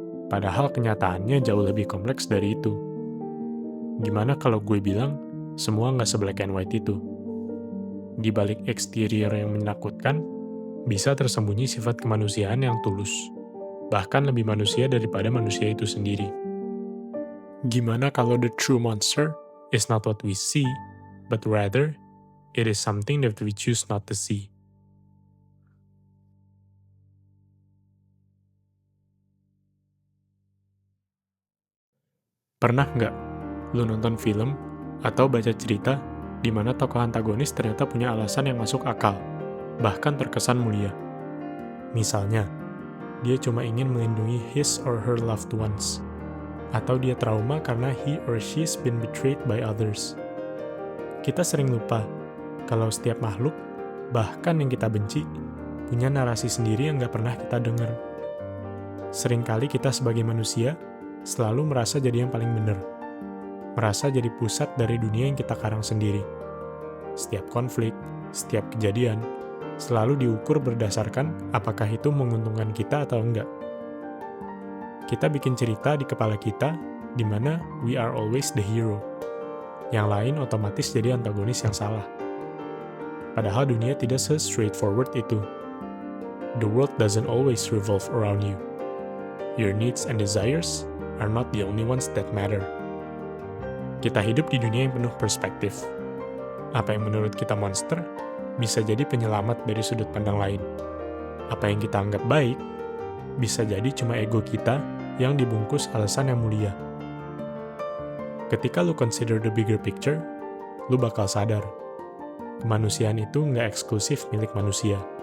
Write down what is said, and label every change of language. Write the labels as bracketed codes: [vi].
[id] Padahal kenyataannya jauh lebih kompleks dari itu. Gimana kalau gue bilang, semua nggak se- [en] black and white [id] itu? Di balik eksterior yang menakutkan, bisa tersembunyi sifat kemanusiaan yang tulus. Bahkan lebih manusia daripada manusia itu sendiri. Gimana kalau [en] the true monster is not what we see, but rather, it is something that we choose not to see? [id] Pernah nggak lu nonton film atau baca cerita di mana tokoh antagonis ternyata punya alasan yang masuk akal, bahkan terkesan mulia? Misalnya, dia cuma ingin melindungi [en] his or her loved ones, [id] atau dia trauma karena [en] he or she's been betrayed by others. [id] Kita sering lupa kalau setiap makhluk, bahkan yang kita benci, punya narasi sendiri yang nggak pernah kita dengar. Seringkali kita sebagai manusia selalu merasa jadi yang paling benar, merasa jadi pusat dari dunia yang kita karang sendiri. Setiap konflik, setiap kejadian, selalu diukur berdasarkan apakah itu menguntungkan kita atau enggak. Kita bikin cerita di kepala kita, di mana [en] we are always the hero. [id] Yang lain otomatis jadi antagonis yang salah. Padahal dunia tidak se-straightforward itu. [en] The world doesn't always revolve around you. Your needs and desires are not the only ones that matter. [id] Kita hidup di dunia yang penuh perspektif. Apa yang menurut kita monster, bisa jadi penyelamat dari sudut pandang lain. Apa yang kita anggap baik, bisa jadi cuma ego kita yang dibungkus alasan yang mulia. Ketika lu [en] consider the bigger picture, [id] lu bakal sadar, kemanusiaan itu nggak eksklusif milik manusia.